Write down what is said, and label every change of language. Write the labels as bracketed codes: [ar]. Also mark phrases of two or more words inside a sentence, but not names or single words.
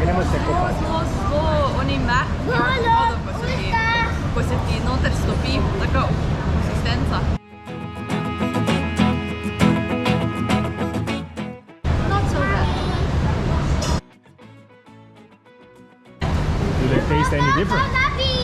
[sl] tako pač. Zelo, oni mehki, vodo, ko se ti noter stopi, taka konsistenca. [en] Not so bad. Do they taste any different?